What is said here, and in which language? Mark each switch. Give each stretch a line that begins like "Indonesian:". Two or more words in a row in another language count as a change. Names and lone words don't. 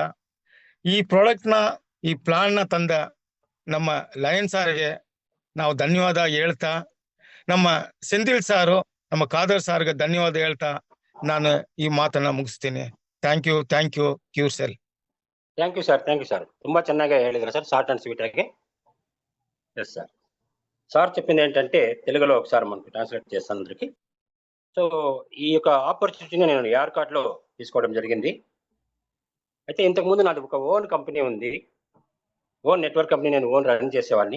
Kannada: ಈ ಪ್ರಾಡಕ್ಟ್ ನ, ಈ ಪ್ಲಾನ್ ನ ತಂದ ನಮ್ಮ ಲಯನ್ ಸಾರ್ಗೆ ನಾವು ಧನ್ಯವಾದ ಹೇಳ್ತಾ, ನಮ್ಮ ಸೆಂದಿಲ್ ಸಾರು, ನಮ್ಮ ಖಾದರ್ ಸಾರ್ಗೆ ಧನ್ಯವಾದ ಹೇಳ್ತಾ ನಾನು ಈ ಮಾತನ್ನ ಮುಗಿಸ್ತೀನಿ.
English: thank you Cure Cell. thank you sir.
Kannada: ತುಂಬಾ ಚೆನ್ನಾಗಿ ಹೇಳಿದ್ರು
English: sir, short and sweet గా. yes sir
Telugu: చెప్పింది ఏంటంటే తెలుగులో ఒకసారి మనకు ట్రాన్స్లేట్ చేస్తాను అందరికి. సో ఈ యొక్క ఆపర్చునిటీని నేను యార్కాట్ లో తీసుకోవడం జరిగింది. అయితే ఇంతకుముందు నాది ఒక
English: own company
Telugu: ఉంది,
English: own network company,
Telugu: నేను
English: own run
Telugu: చేసేవాడిని.